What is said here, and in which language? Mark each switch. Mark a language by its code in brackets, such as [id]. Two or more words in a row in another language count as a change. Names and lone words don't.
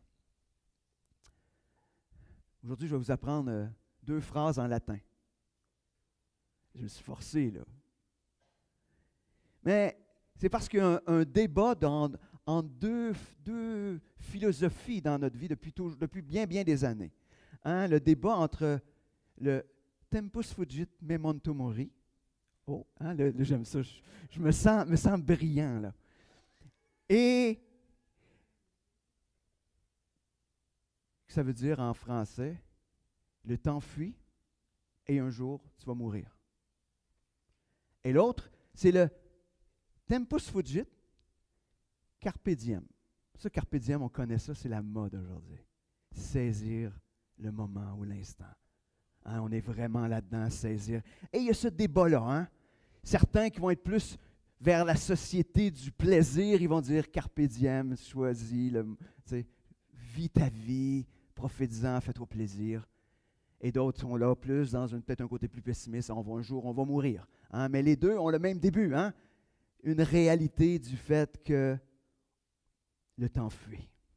[fr] Aujourd'hui, je vais vous apprendre 2 phrases en latin. Je me suis forcé, là. Mais c'est parce qu'il y a un débat entre deux philosophies dans notre vie depuis bien des années. Hein, le débat entre le [la] tempus fugit memento mori. [fr] Oh, hein, j'aime ça. Je me sens brillant, là. Et ça veut dire en français, le temps fuit et un jour, tu vas mourir. Et l'autre, c'est le [la] tempus fugit, carpe diem. Ça, carpe diem, [fr] on connaît ça, c'est la mode aujourd'hui. Saisir le moment ou l'instant. Hein, on est vraiment là-dedans, saisir. Et il y a ce débat-là. Hein? Certains qui vont être plus vers la société du plaisir, ils vont dire [la] carpe diem, [fr] choisis, vis ta vie, profite-en, fais-toi plaisir. Et d'autres sont là plus dans peut-être un côté plus pessimiste, un jour on va mourir. Hein? Mais les deux ont le même début, hein? Une réalité du fait que le temps fuit.